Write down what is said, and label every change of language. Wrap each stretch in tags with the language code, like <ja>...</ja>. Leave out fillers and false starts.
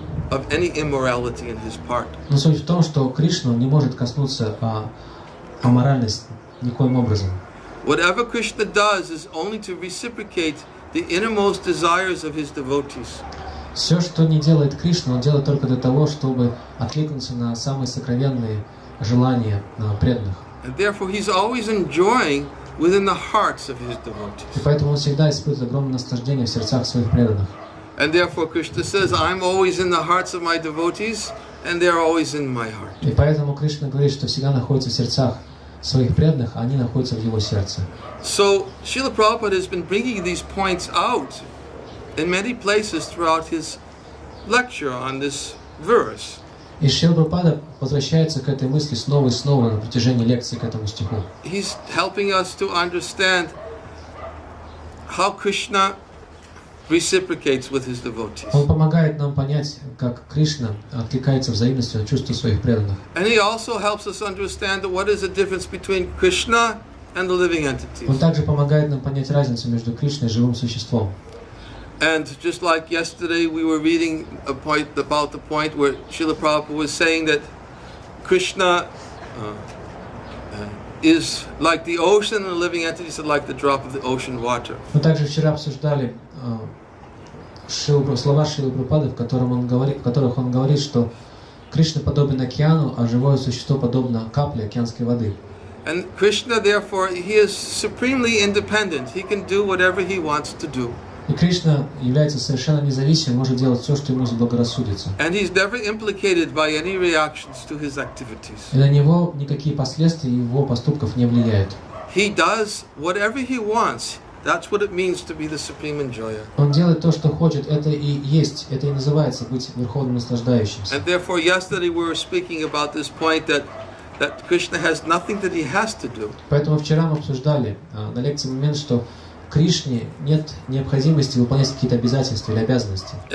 <ru>Но суть в том, что Кришна не может коснуться аморальности никоим образом.</ru> <en>Whatever Krishna does is only to reciprocate the innermost desires of his devotees.</en> <ru>Все, что не делает Кришна, он делает только для того, чтобы откликнуться на самые сокровенные желания преданных.</ru> <en>And therefore he's always enjoying within the hearts of his devotees.</en> <ru>И поэтому он всегда испытывает огромное наслаждение в сердцах своих преданных.</ru> <en>And therefore Krishna says, I'm always in the hearts of my devotees, and they're always in my heart.</en> <ru>И поэтому Кришна говорит, что всегда находится в сердцах своих преданных, а они находятся в его сердце.</ru> <en>So Srila Prabhupada has been bringing these points out in many places throughout his lecture on this verse.</en> <ru>И Шрила Прабхупада возвращается к этой мысли снова и снова на протяжении лекции к этому стиху.</ru> <en>He's helping us to understand how Krishna reciprocates with his devotees.</en> <ru>Он помогает нам понять, как Кришна откликается взаимностью на чувства своих преданных.</ru> <en>And he also helps us understand what is the difference between Krishna and the living entities.</en> <ru>Он также помогает нам понять разницу между Кришной и живым существом.</ru> <en>And just like yesterday, we were reading about the point where Srila Prabhupada was saying that Krishna is like the ocean, and the living entities are like the drop of the ocean water.</en> <ru>Мы также вчера обсуждали слова Шрилы Прабхупады, в которых он говорит, что Кришна подобен океану, а живое существо подобно капле океанской воды.</ru> <en>And Krishna, therefore, he is supremely independent. He can do whatever he wants to do.</en> <ru>И Кришна является совершенно независимым, может делать все, что ему заблагорассудится.</ru> <en>And he's never implicated by any reactions to his activities.</en> <ru>И на него никакие последствия его поступков не влияют.</ru> <en>He does whatever he wants. That's what it means to be the supreme enjoyer.</en> <ru>Он делает то, что хочет. Это и есть, это и называется быть верховным наслаждающимся.</ru> <en>And therefore, yesterday we were speaking about this point that Krishna has nothing that he has to do.</en> <ru>Поэтому вчера мы обсуждали на лекции момент, что Кришне нет необходимости выполнять какие-то обязательства или обязанности.</ru>